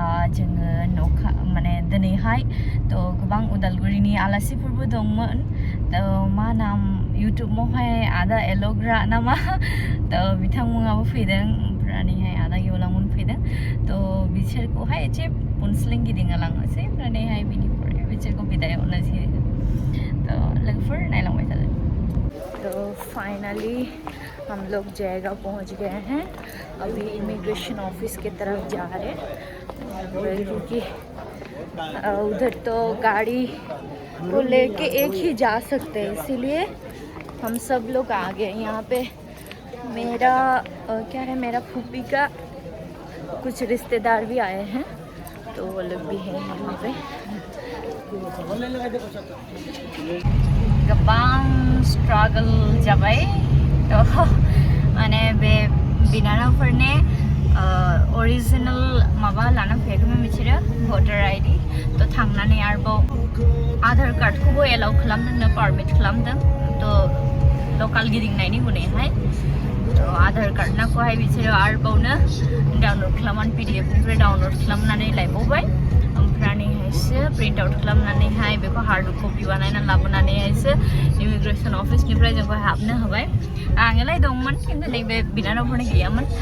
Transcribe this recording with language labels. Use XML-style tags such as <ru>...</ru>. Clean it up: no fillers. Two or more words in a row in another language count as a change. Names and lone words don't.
<brx>जोङो माने दिनैहाय गोबां उदालगुरिनि आलासिफोरबो दंमोन मा नाम इउटुबावहाय आदा एलग्रा नामा बिथांमोनाबो फैदों ओमफ्रायहाय आदा गेवलांमोन फैदों बिसोरखौहाय एसे पुनस्लिं गिदिंलांनोसै ओमफ्रायहाय बिनिफ्राय बिसोरखौ बिदाय हरनोसै लोगोफोर नायलांबाय थादों</brx> <hi>फाइनली हम लोग जयगांव पहुंच गए हैं अभी इमिग्रेशन ऑफिस की तरफ जा रहे हैं क्योंकि उधर तो गाड़ी को लेके एक ही जा सकते हैं इसीलिए हम सब लोग आ गए यहाँ पे मेरा क्या है मेरा फूफी का कुछ रिश्तेदार भी आए हैं वो लोग भी हैं यहाँ पे</hi> <brx>गोबां स्ट्रागल जाबाय माने बे बिनानावफोरने ओरिजिनल माबा लाना फैयाखैमोन बिसोरो</brx> <en>voter ID</en> <brx>थांनानै आरोबाव आधार कार्डखौबो एलाउ खालामदोंनो पारमिट खालामदों लकाल गिदिंनायनि उनावहाय आधार कार्ड नाखौहाय बिसोरो आरोबावनो डाउनलड खालामनानै पिडिएफनिफ्राय डाउनलड खालामनानै लायबावबाय ओमफ्रायहायसो</brx> <en>print out</en> <brx>खालामनानैहाय बेखौ</brx> <en>hard copy</en> <brx>बानायनानै लाबोनानैहायसो इमिग्रेशन अफिसनिफ्राय जोंखौ हाबनो होबाय आङोलाय दंमोन खिन्थु नैबे बिनानावफोरनि गैयामोन</brx>